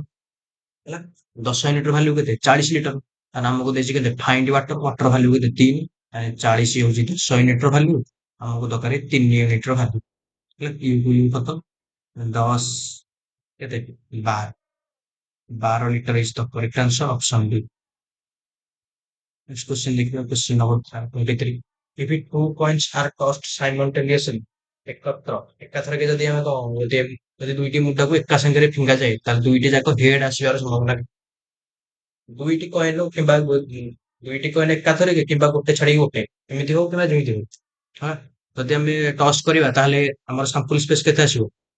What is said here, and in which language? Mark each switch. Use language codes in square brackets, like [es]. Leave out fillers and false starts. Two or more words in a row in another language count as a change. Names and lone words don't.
[or] ହେଲା, 10 ୟୁନିଟ୍ ର ଭାଲ୍ୟୁ କେତେ? 40 ଲିଟର। ତାହେଲେ ଆମକୁ ଦେଇଛି କେତେ? [en] find water. [or] ୱାଟର ଭାଲ୍ୟୁ କେତେ? 3। 40 ହଉଛି 10 ୟୁନିଟ୍ ର ଭାଲ୍ୟୁ। ଆମକୁ ଦରକାର 3 ୟୁନିଟ୍ ର ଭାଲ୍ୟୁ। ହେଲା, ୟୁ କତ? 10 କେତେ? 12। [en] 12 liter is the correct answer, option D. Next question [hi] देखिए, [en] question number [hi] 23. [en] If it two coins are tossed simultaneously, [or] एकत्र ଏକାଥରକେ ଯଦି ଆମେ କଣ ଯଦି ଦୁଇଟି ମୁଦ୍ରାକୁ ଏକା ସାଙ୍ଗରେ ଫିଙ୍ଗା ଯାଏ, ତାହେଲେ ଦୁଇଟି ଯାକ ହେଡ୍ ଆସିବାର ସମ୍ଭାବନା। ଦୁଇଟି କଏନ କିମ୍ବା ଦୁଇଟି କଏନ ଏକାଥରକେ କିମ୍ବା ଗୋଟେ ଛାଡିକି ଗୋଟେ, ଏମିତି ହଉ କିମ୍ବା ଯେମିତି ହଉ। ହଁ, ଯଦି ଆମେ ଟସ୍ କରିବା ତାହେଲେ ଆମର [en] sample space [or] କେତେ ଆସିବ?